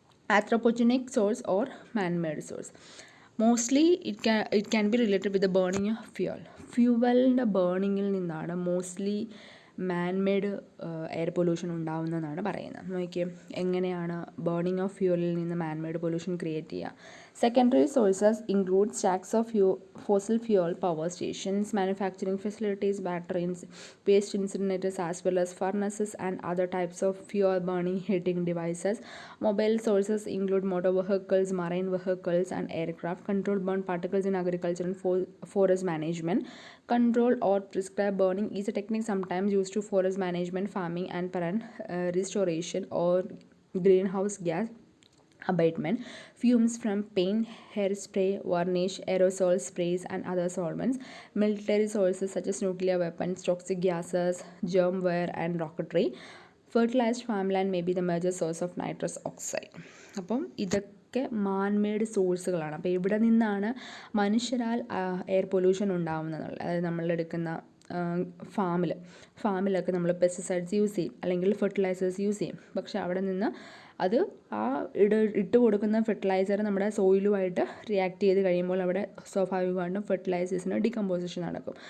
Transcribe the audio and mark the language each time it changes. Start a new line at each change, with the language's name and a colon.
English: Anthropogenic source or manmade source. Mostly it can be related with the burning of ഫ്യൂവലിൻ്റെ
Malayalam: ബേണിങ്ങിൽ നിന്നാണ് mostly man-made air pollution ഉണ്ടാവുന്നതെന്നാണ് പറയുന്നത്. നോക്കിയേ എങ്ങനെയാണ് burning of ഫ്യൂവലിൽ നിന്ന് man-made pollution create ചെയ്യുക.
English: Secondary sources include stacks of fossil fuel power stations, manufacturing facilities, batteries, waste incinerators, as well as furnaces and other types of fuel burning heating devices. Mobile sources include motor vehicles, marine vehicles, and aircraft. Controlled burn particles in agriculture and forest management. Controlled or prescribed burning is a technique sometimes used to forest management, farming, and restoration or greenhouse gas abatement. Fumes from paint, hairspray, varnish, aerosol sprays, and other solvents. Military sources such as nuclear weapons, toxic gases, germware, and rocketry. Fertilized farmland may be the major source of nitrous oxide.
Malayalam: അപ്പം ഇതൊക്കെ man-made സോഴ്സുകളാണ്. അപ്പോൾ ഇവിടെ നിന്നാണ് മനുഷ്യരാൽ air pollution ഉണ്ടാവുന്നത്. അതായത് നമ്മളെടുക്കുന്ന ഫാമിലൊക്കെ നമ്മൾ pesticides use ചെയ്യും, അല്ലെങ്കിൽ ഫെർട്ടിലൈസേഴ്സ് യൂസ് ചെയ്യും. പക്ഷെ അവിടെ നിന്ന് അത് ഇട്ട് കൊടുക്കുന്ന ഫെർട്ടിലൈസർ നമ്മുടെ സോയിലുമായിട്ട് റിയാക്ട് ചെയ്ത് കഴിയുമ്പോൾ അവിടെ സ്വാഭാവികമായിട്ടും ഫെർട്ടിലൈസേഴ്സിന് ഡികമ്പോസിഷൻ നടക്കും.